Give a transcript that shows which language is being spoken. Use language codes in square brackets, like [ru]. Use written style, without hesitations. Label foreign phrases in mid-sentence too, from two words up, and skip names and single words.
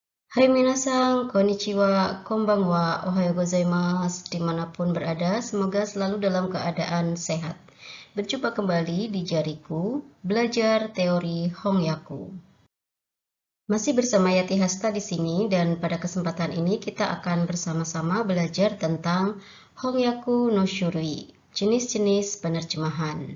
[ja] はい皆さん、こんにちは、こんばんは、おはようございます, [id] dimanapun berada, semoga selalu dalam keadaan sehat. Berjumpa kembali di Jariku, belajar teori Hongyaku. Masih bersama Yati Hasta di sini, dan pada kesempatan ini kita akan bersama-sama belajar tentang [ja] 翻訳の種類, [id] jenis-jenis penerjemahan.